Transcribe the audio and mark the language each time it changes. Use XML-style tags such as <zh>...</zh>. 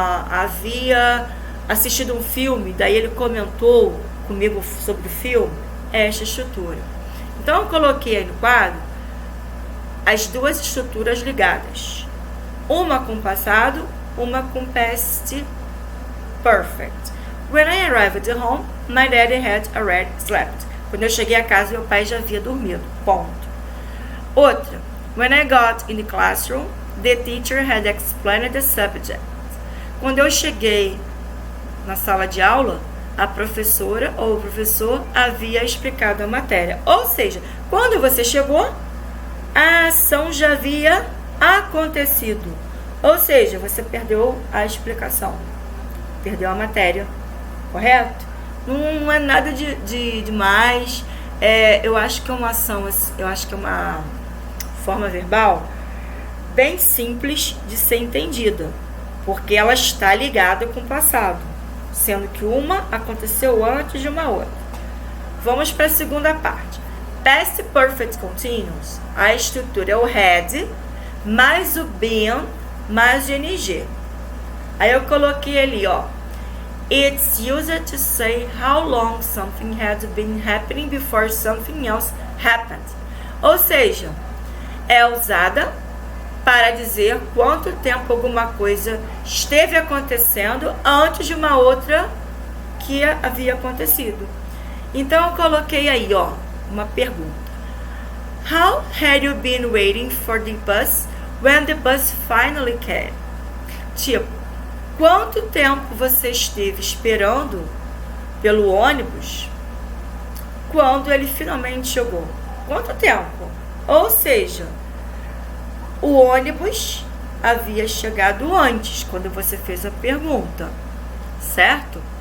<pt>Havia assistido um filme, daí ele comentou comigo sobre o filme. Esta estrutura. Então eu coloquei aí no quadro as duas estruturas ligadas, uma com passado, uma com past perfect.</pt> <en>When I arrived at home, my daddy had already slept.</en> <pt>Quando eu cheguei a casa, meu pai já havia dormido. Ponto. Outra.</pt> <en>When I got in the classroom, the teacher had explained the subject.</en> <pt>Quando eu cheguei na sala de aula, a professora ou o professor havia explicado a matéria. Ou seja, quando você chegou, a ação já havia acontecido. Ou seja, você perdeu a explicação, perdeu a matéria, correto? Não é nada de demais. Eu acho que é uma ação, eu acho que é uma forma verbal bem simples de ser entendida, porque ela está ligada com o passado, sendo que uma aconteceu antes de uma outra. Vamos para a segunda parte. Past Perfect Continuous, a estrutura é o had, mais o been, mais o ing. Aí eu coloquei ali, ó.</pt> <en>It's used to say how long something had been happening before something else happened.</en> <pt>Ou seja, é usada para dizer quanto tempo alguma coisa esteve acontecendo antes de uma outra que havia acontecido. Então eu coloquei aí, ó, uma pergunta.</pt> <en>How had you been waiting for the bus when the bus finally came?</en> <pt>Tipo, quanto tempo você esteve esperando pelo ônibus quando ele finalmente chegou? Quanto tempo? Ou seja, o ônibus havia chegado antes, quando você fez a pergunta, certo?</pt>